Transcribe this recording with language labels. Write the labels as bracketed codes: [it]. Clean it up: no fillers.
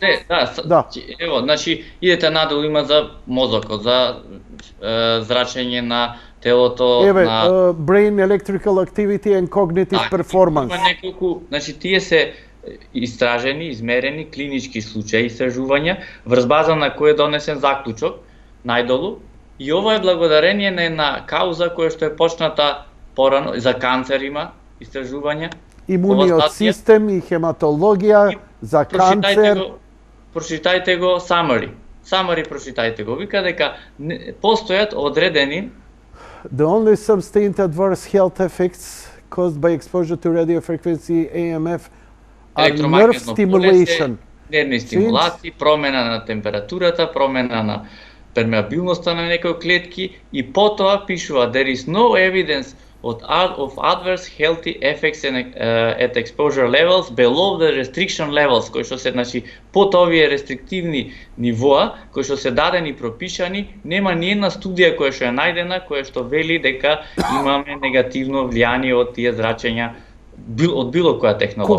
[mk] Ево, значи идете надолу, има за мозокот, за зрачење на телото, еве, на [en] brain electrical activity and cognitive performance. [mk] Има неколку, значи тие се истражени, измерени клинички случаи, истражувања врз база на кој е донесен заклучок најдолу, и ова е благодарение на една кауза која што е почната порано, за канцер има истражувања. Имуниот систем и хематологија за канцер. Прочитајте го summary. Summary прочитајте го. Вика дека постојат одредени [en] The only sustained adverse health effects caused by exposure to radio frequency AMF are nerve stimulation. [mk] Нервни стимулации, промена на температурата, промена на пермеабилноста на некои клетки, и потоа пишува [en] there is no evidence of adverse healthy effects at exposure levels below the restriction levels, [mk] кои што се, значи, под овие рестриктивни нивоа, кои што се дадени пропишани, нема ни една студија која што е најдена, која што вели дека имаме негативно влијание од тие зрачења од било која технологија.